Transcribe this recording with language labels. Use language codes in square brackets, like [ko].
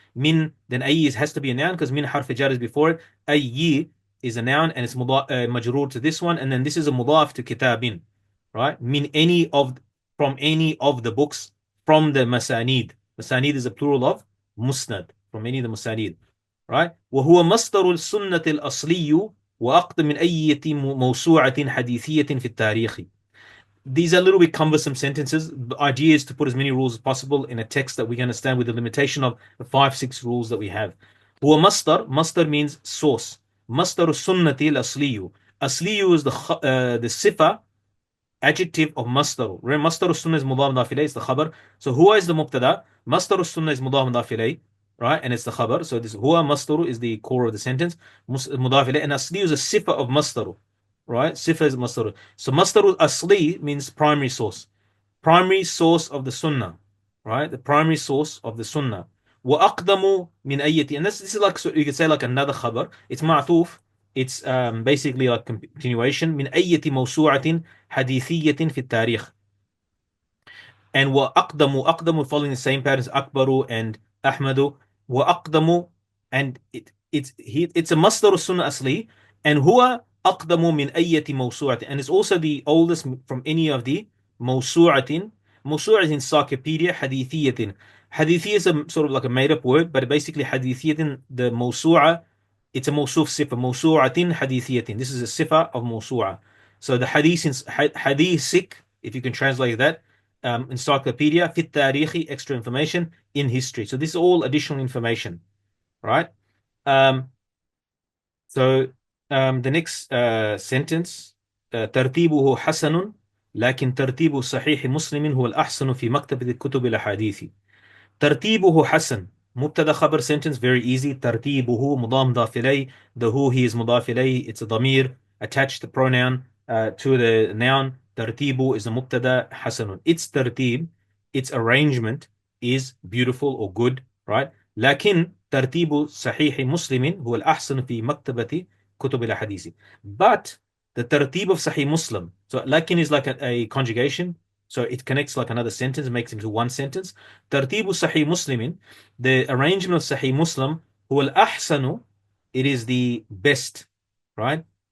[en] Min, then ayyi has to be a noun because min harf jar is before it. Ayyi is a noun and it's majroor to this one. And then this is a mudaf to kitabin. Right? Min any of, from any of the books, from the masanid. Masanid is a plural of musnad, from any of the masanid. Right? [ar] وهو مصدر السنة الأصلي وأقدم من أي موسوعة حديثية في التاريخ. [en] These are a little bit cumbersome sentences. The idea is to put as many rules as possible in a text that we can understand with the limitation of the 5-6 rules that we have. [ar] هو مصدر, [en] mastar means source. [ar] مصدر السنة الأصلي. [en] أصلي is the sifa, adjective of masdar. Remember, masdar sunnah is mudaf mudaf ilayh, it's the khabar. So huwa is the mubtada, masdar sunnah is mudaf mudaf ilayh, right? And it's the khabar. So this huwa masdar is the core of the sentence, mudaf ilayh, and asli is a sifa of masdar, right? Sifa is masdar. So masdar asli means primary source of the sunnah, right? The primary source of the sunnah. [ar] وأقدم من أيتي, [en] and this is like, so you could say like another khabar. It's ma'tuf. It's basically like continuation. [ar] من أية موسوعة حديثية في التاريخ. [en] And وأقدم following the same patterns, أكبر and أحمد. وأقدم, and it's a masdar sunnah asli, and [ar] هو أقدم من أية موسوعة, [en] and it's also the oldest from any of the موسوعة. موسوعة is encyclopedia. [ar] حديثية. [en] Hadithi is a sort of like a made-up word, but basically حديثية, the موسوعة, it's a mawsuf sifa, mawsu'atin hadithiyatin. This is a sifa of mawsu'a. So the hadith, hadithic, if you can translate that, encyclopedia, [ar] في التاريخ, [en] extra information in history. So this is all additional information, right? The next sentence, [ar] ترتيبه حسن لكن ترتيب صحيح مسلم هو الأحسن في مكتبة كتب الأحاديث. ترتيبه حسن مبتدا خبر [en] sentence, very easy. [ar] ترتيبه مضاف مضاف إليه, [en] the who, he is مضاف إليه, it's a ضمير attached the pronoun to the noun. ترتيبه is a مبتدا, حسن, its ترتيب, its arrangement is beautiful or good, right? [ar] لكن ترتيب صحيح مسلم هو الأحسن في مكتبة كتب الأحاديث. [en] But the ترتيب of Sahih Muslim, so لكن is like a conjugation, so it connects like another sentence, makes into one sentence. [ar] ترتيب صحيح مسلم, [en] the arrangement of Sahih Muslim, [ar] هو الأحسن, [en] it is the best, right?